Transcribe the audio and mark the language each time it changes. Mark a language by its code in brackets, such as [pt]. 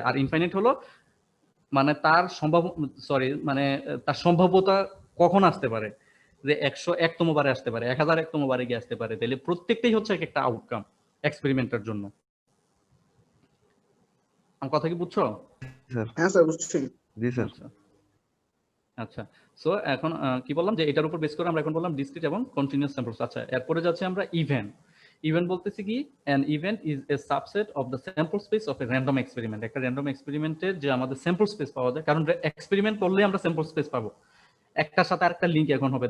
[bn] আর infinite হলো মানে তার মানে তার সম্ভাব্যতা কখন আসতে পারে, যে 101তম বারে আসতে পারে, 1001তম বারে গিয়ে আসতে পারে। তাহলে প্রত্যেকটাই হচ্ছে একটা আউটকাম এক্সপেরিমেন্টের জন্য। আমার কথা কি বুঝছো? স্যার। হ্যাঁ স্যার বুঝছি। জি স্যার। আচ্ছা আচ্ছা, সো এখন কি বললাম যে এটার উপর বেস করে আমরা এখন বললাম ডিসক্রিট এবং কন্টিনিউয়াস স্যাম্পলস। আচ্ছা, এরপরে যাচ্ছে আমরা ইভেন্ট। ইভেন্ট বলতেছি কি, [en] an event is a subset of the sample space of a random experiment। [bn] একটা র্যান্ডম এক্সপেরিমেন্টের যে আমাদের স্যাম্পল স্পেস পাওয়া যায়, কারণ এক্সপেরিমেন্ট করলে আমরা স্যাম্পল স্পেস পাবো, একটার সাথে আরেকটা লিংক এখন হবে।